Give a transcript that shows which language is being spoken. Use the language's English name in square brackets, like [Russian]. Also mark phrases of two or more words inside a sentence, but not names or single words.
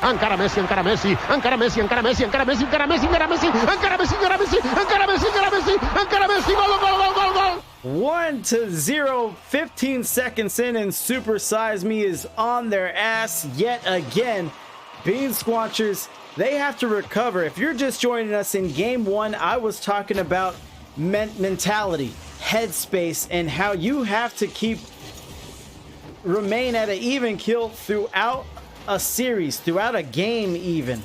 [Catalan] Encara Messi, encara Messi, encara Messi, encara Messi, encara Messi, encara Messi, encara Messi, encara Messi, encara Messi, encara Messi, encara Messi, encara Messi, gol, gol, gol, gol, gol. [English] 1-0, 15 seconds in, and Supersize Me is on their ass yet again. Bean Squanchers, they have to recover. If you're just joining us, in game one, I was talking about mentality, headspace, and how you have to remain at an even kill throughout a series, throughout a game even.